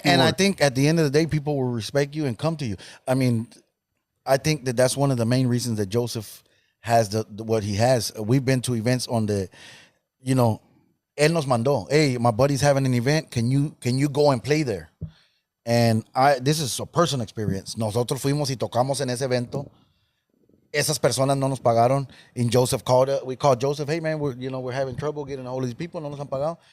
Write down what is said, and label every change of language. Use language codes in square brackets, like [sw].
[en] And I think at the end of the day, people will respect you and come to you. I mean, I think that's one of the main reasons that Joseph has the what he has. We've been to events on the, you know, [es] él nos mandó, [en] hey, my buddy's having an event. Can you go and play there? And this is a personal experience. [es] Nosotros fuimos y tocamos en ese evento. Esas personas no nos pagaron. [en] And Joseph we called Joseph, hey man, we're having trouble getting a hold of these people, [es] no nos han pagado.